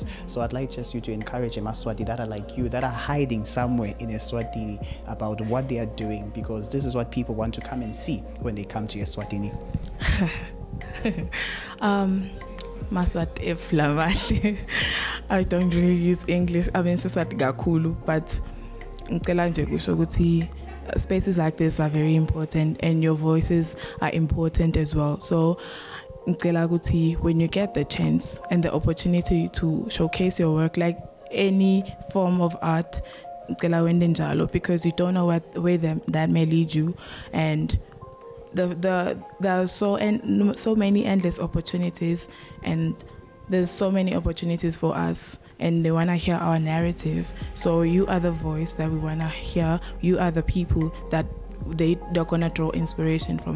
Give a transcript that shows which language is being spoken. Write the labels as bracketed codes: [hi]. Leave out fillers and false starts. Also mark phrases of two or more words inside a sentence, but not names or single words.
[en] So I'd like just you to encourage Emaswati that are like you, that are hiding somewhere in Eswatini, about what they are doing, because this is what people want to come and see when they come to Eswatini. [ss] Maswat Flamali. [en] I don't really use English. I mean, [ss] Siswati Gakulu, [en] but [ss] ngicela nje kusho ukuthi [en] spaces like this are very important and your voices are important as well. [ss] So ngicela ukuthi [en] when you get the chance and the opportunity to showcase your work, like any form of art, [ss] ngicela wende njalo, [en] because you don't know where that may lead you. And there are so many endless opportunities, and there's so many opportunities for us, and they want to hear our narrative. So you are the voice that we want to hear. You are the people that they're going to draw inspiration from.